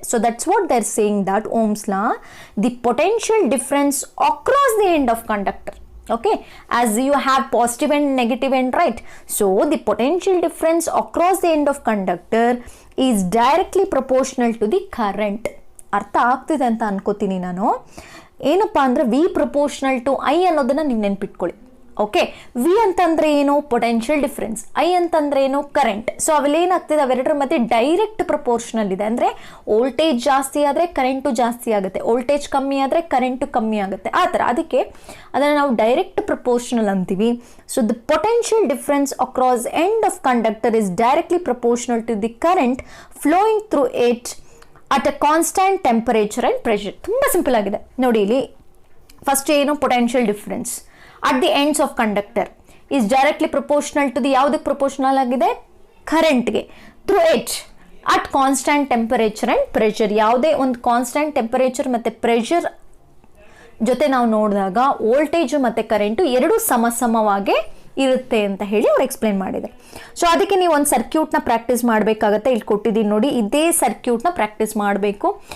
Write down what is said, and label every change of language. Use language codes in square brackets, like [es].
[en] So that's what they're saying, that Ohm's law, the potential difference across the end of conductor. Okay, as you have positive and negative end, right? So the potential difference across the end of conductor is directly proportional to the current. [kn] ಅರ್ಥ ಆಗ್ತಿದೆ ಅಂತ ಅನ್ಕೋತೀನಿ ನಾನು. ಏನಪ್ಪಾ ಅಂದ್ರೆ V proportional to I ಅನ್ನೋದನ್ನ ನೀವು ನೆನ್ಪಿಟ್ಕೊಳ್ಳಿ. ಓಕೆ, ವಿ ಅಂತಂದ್ರೆ ಏನು? Potential difference. ಐ ಅಂತಂದ್ರೆ ಏನು? ಕರೆಂಟ್. ಸೊ ಅವೆಲ್ಲ ಏನಾಗ್ತದೆ, ಅವೆರಡರ ಮಧ್ಯೆ ಡೈರೆಕ್ಟ್ ಪ್ರಪೋರ್ಷನಲ್ ಇದೆ. ಅಂದ್ರೆ ವೋಲ್ಟೇಜ್ ಜಾಸ್ತಿ ಆದ್ರೆ ಕರೆಂಟು ಜಾಸ್ತಿ ಆಗುತ್ತೆ, ವೋಲ್ಟೇಜ್ ಕಮ್ಮಿ ಆದ್ರೆ ಕರೆಂಟು ಕಮ್ಮಿ ಆಗುತ್ತೆ, ಆ ಥರ. ಅದಕ್ಕೆ ಅದನ್ನ ನಾವು ಡೈರೆಕ್ಟ್ ಪ್ರಪೋರ್ಷನಲ್ ಅಂತೀವಿ. [en] So the potential difference across end of conductor is directly proportional to the current flowing through it at a constant temperature and pressure. [kn] ತುಂಬ ಸಿಂಪಲ್ ಆಗಿದೆ ನೋಡಿ. ಇಲ್ಲಿ ಫಸ್ಟ್ ಏನು? [en] potential difference at the ends of conductor is directly proportional to the [kn] ಯಾವುದಕ್ಕೆ proportional ಆಗಿದೆ? ಕರೆಂಟ್ಗೆ. [en] Through it at constant temperature and pressure. [kn] ಯಾವುದೇ ಒಂದು ಕಾನ್ಸ್ಟೆಂಟ್ ಟೆಂಪರೇಚರ್ ಮತ್ತು ಪ್ರೆಷರ್ ಜೊತೆ ನಾವು ನೋಡಿದಾಗ ವೋಲ್ಟೇಜು ಮತ್ತು ಕರೆಂಟು ಎರಡೂ ಸಮವಾಗಿ ಇರುತ್ತೆ ಅಂತ ಹೇಳಿ ಅವ್ರು ಎಕ್ಸ್ಪ್ಲೇನ್ ಮಾಡಿದ್ದಾರೆ. ಸೊ ಅದಕ್ಕೆ ನೀವು ಒಂದು ಸರ್ಕ್ಯೂಟ್ನ ಪ್ರಾಕ್ಟೀಸ್ ಮಾಡಬೇಕಾಗತ್ತೆ. ಇಲ್ಲಿ ಕೊಟ್ಟಿದ್ದೀನಿ ನೋಡಿ, ಇದೇ ಸರ್ಕ್ಯೂಟ್ನ ಪ್ರಾಕ್ಟೀಸ್ ಮಾಡಬೇಕು.